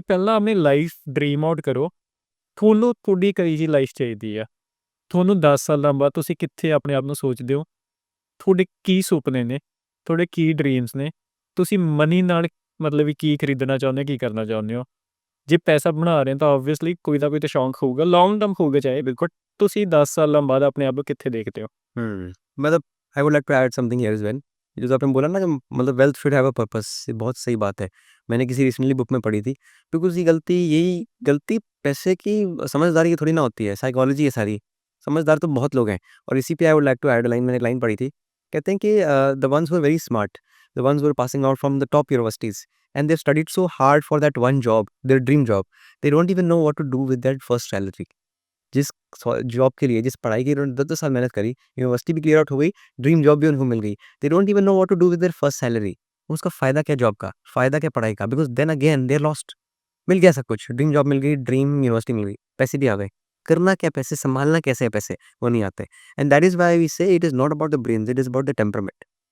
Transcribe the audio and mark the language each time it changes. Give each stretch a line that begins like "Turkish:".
Punjabi: ਵੀ ਪਹਿਲਾਂ ਆਪਣੀ life dream out ਕਰੋ, ਤੁਹਾਨੂੰ ਤੁਹਾਡੀ ਕਿਹੋ ਜਿਹੀ ਲਾਈਫ ਚਾਹੀਦੀ ਆ, ਤੁਹਾਨੂੰ 10 ਸਾਲਾਂ ਬਾਅਦ ਤੁਸੀਂ ਕਿੱਥੇ ਆਪਣੇ ਆਪ ਨੂੰ ਸੋਚਦੇ ਹੋ, ਤੁਹਾਡੇ ਕੀ ਸੁਪਨੇ ਨੇ, ਤੁਹਾਡੇ ਕੀ ਡਰੀਮਸ ਨੇ, ਤੁਸੀਂ ਮਨੀ ਨਾਲ ਮਤਲਬ ਵੀ ਕੀ ਖਰੀਦਣਾ ਚਾਹੁੰਦੇ ਹੋ, ਕੀ ਕਰਨਾ ਚਾਹੁੰਦੇ ਹੋ। ਜੇ ਪੈਸਾ ਬਣਾ ਰਹੇ ਹੋ ਤਾਂ ਓਬਵੀਅਸਲੀ ਕੋਈ ਨਾ ਕੋਈ ਤਾਂ ਸ਼ੌਂਕ ਹੋਊਗਾ, ਲੌਂਗ ਟਰਮ ਹੋਊਗਾ ਚਾਹੇ, ਬਿਲਕੁਲ। ਤੁਸੀਂ 10 ਸਾਲਾਂ ਬਾਅਦ ਆਪਣੇ ਆਪ ਨੂੰ ਕਿੱਥੇ ਦੇਖਦੇ ਹੋ?
English: मतलब I would like to add something here as well.
Hindi: ये जो आपने बोला ना कि मतलब
English: wealth should have a purpose,
Hindi: ये बहुत सही बात है। मैंने किसी रिसेंटली बुक में पढ़ी थी, बिकॉज़ यही गलती पैसे की, समझदारी की थोड़ी ना होती है, साइकोलॉजी है सारी। समझदार तो बहुत लोग हैं, और इसी पे I would like to add a line, मैंने एक लाइन पढ़ी थी, कहते हैं कि
English: The ones who are very smart the ones who are passing out from the top universities, and they've studied so hard for that one job, their dream job. They don't even know what to do with that first salary.
Hindi: जिस job के लिए, जिस पढ़ाई के लिए उन्होंने 10-10 साल मेहनत करी, यूनिवर्सिटी भी क्लियर आउट हो गई, ड्रीम जॉब भी उनको मिल गई।
English: They don't even know what to do with their first salary.
Hindi: उसका फ़ायदा क्या जॉब का? फ़ायदा क्या पढ़ाई का?
English: Because then again they are lost.
Hindi: मिल गया सब कुछ, ड्रीम जॉब मिल गई, ड्रीम यूनिवर्सिटी मिल गई, पैसे भी आ गए। करना क्या पैसे, संभालना कैसे है पैसे, वो नहीं आते।
English: And that is why we say it is not about the brains, it is about the temperament.